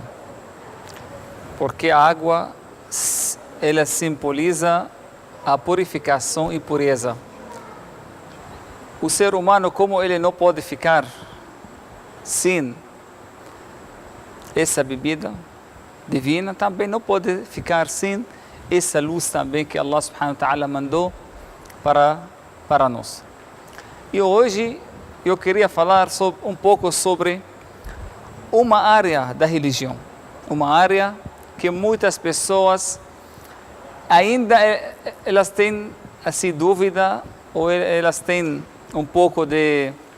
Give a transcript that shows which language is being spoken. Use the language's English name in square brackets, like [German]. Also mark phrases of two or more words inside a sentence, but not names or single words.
[Portuguese] Porque a água, ela simboliza a purificação e pureza. O ser humano, como ele não pode ficar sem essa bebida divina, também não pode ficar sem essa luz também que [Arabic] الله سبحانه وتعالى [Portuguese] mandou para nós. E hoje eu queria falar um pouco sobre uma área da religião, uma área que muitas pessoas ainda elas têm assim dúvida ou elas têm um pouco de